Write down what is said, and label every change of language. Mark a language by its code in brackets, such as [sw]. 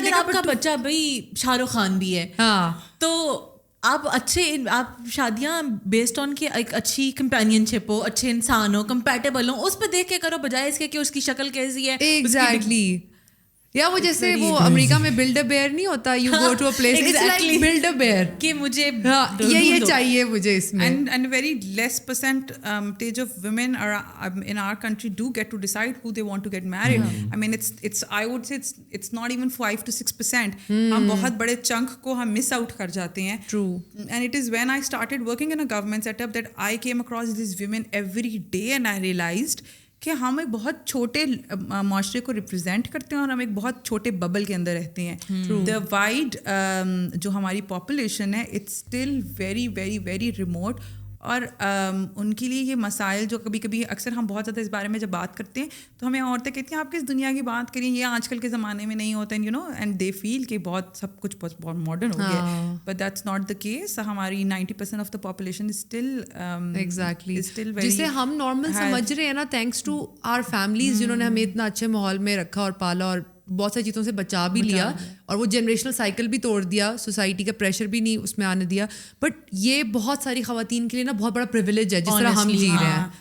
[ur] اگر آپ کا بچہ بھائی شاہ رخ خان بھی ہے تو آپ آپ شادیاں بیسڈ آن کہ ایک اچھی کمپینین شپ ہو, اچھے انسان ہو, کمپیٹیبل ہو, اس پہ دیکھ کے کرو, بجائے اس کے کہ اس کی شکل کیسی ہے. [en] Exactly. [ur] یا وہ جیسے وہ امریکہ میں [en] build a bear [ur] نہیں ہوتا, [en] you go to a place it's like build a bear کہ [ur] مجھے یہ چاہیے مجھے اس میں. [en] And very less percentage of women are in our country do get to decide who they want to get married. I mean it's I would say it's not even 5 to 6%. [ur] ہم بہت بڑے chunk کو ہم miss out کر جاتے ہیں. [en] True. And it is when I started working in a government setup that I came across these women every day and I realized [ur] کہ ہم ایک بہت چھوٹے معاشرے کو ریپرزینٹ کرتے ہیں اور ہم ایک بہت چھوٹے ببل کے اندر رہتے ہیں. [en] the wide [ur] جو ہماری پاپولیشن ہے [en] it's still very very very remote, [ur] اور ان کے لیے یہ مسائل جو کبھی کبھی اکثر ہم بہت زیادہ اس بارے میں جب بات کرتے ہیں تو ہمیں عورتیں کہتی ہیں آپ کس دنیا کی بات کریں, یہ آج کل کے زمانے میں نہیں ہوتا, [en] you know, and they feel [ur] کہ بہت سب کچھ بہت ماڈرن ہو گیا, [en] But that's not the case. [ur] ہماری [en] 90% of the population is still [ur] exactly جسے ہم نارمل سمجھ رہے ہیں نا, [en] thanks to our families [ur] جنہوں نے ہمیں اتنا اچھے ماحول میں رکھا اور پالا اور بہت ساری چیزوں سے بچا بھی لیا, اور وہ جنریشنل سائیکل بھی توڑ دیا, سوسائٹی کا پریشر بھی نہیں اس میں آنے دیا. بٹ یہ بہت ساری خواتین کے لیے نا بہت بڑا پریویلیج ہے جس طرح ہم جی رہے ہیں,